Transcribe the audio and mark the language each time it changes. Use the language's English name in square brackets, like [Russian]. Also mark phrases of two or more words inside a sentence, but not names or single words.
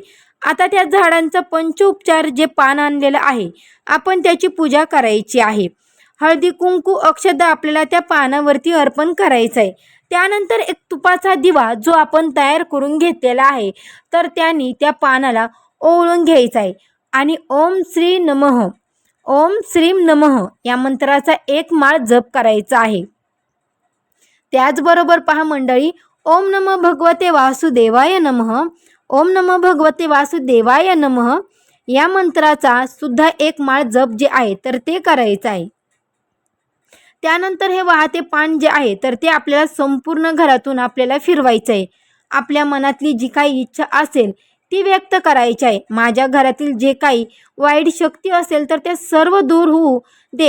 [Marathi] आता त्या झाडांचा पंचोपचार जे पान आणलेलं आहे, आपण त्याची पूजा करायची आहे. हळदी कुंकू अक्षता आपल्याला त्या पानावरती अर्पण करायचं आहे. त्यानंतर एक तुपाचा दिवा जो आपण तयार करून घेतलेला आहे, तर त्याने त्या पानाला ओवाळून घ्यायचा आहे आणि [Sanskrit] ओम श्री नमः, ओम श्रीम नमः [Marathi] या मंत्राचा एक माळ जप करायचा आहे. त्याचबरोबर पहा मंडळी, [Sanskrit] ओम नमः भगवते वासुदेवाय नमः, ओम नमः भगवते वासुदेवाय नमः [Marathi] या मंत्राचा सुद्धा एक माळ जप जे आहे तर ते करायचं आहे. त्यानंतर हे वाहते पान जे आहे तर ते आपल्याला संपूर्ण घरातून आपल्याला फिरवायचं आहे. आपल्या मनातली जी काही इच्छा असेल ती व्यक्त करायची आहे. माझ्या घरातील जे काही वाईट शक्ती असेल तर ते सर्व दूर होऊ दे.